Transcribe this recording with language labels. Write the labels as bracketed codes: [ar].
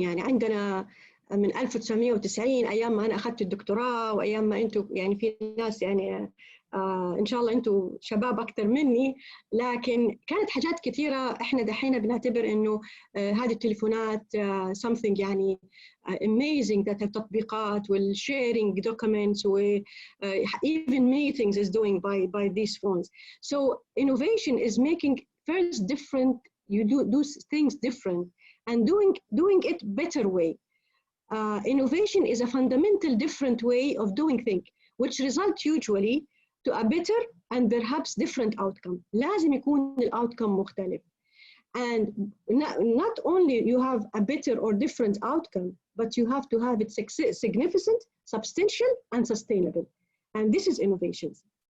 [ar] يعني عندنا من 1990 ايام ما انا اخذت الدكتوراه، وايام ما انتم يعني في ناس يعني ان شاء الله انتم شباب اكثر مني، لكن كانت حاجات كثيره احنا دحين بنعتبر انه هذه التليفونات something يعني [en] amazing that [ar] التطبيقات وال [en] sharing documents [ar] و [en] even meetings is doing by these phones. So innovation is making first different. You do things different and doing it better way. Innovation is a fundamental different way of doing things, which result usually to a better and perhaps different outcome. [ar] لازم يكون outcome مختلف. [en] And not only you have a better or different outcome, but you have to have it significant, substantial, and sustainable. And this is innovations.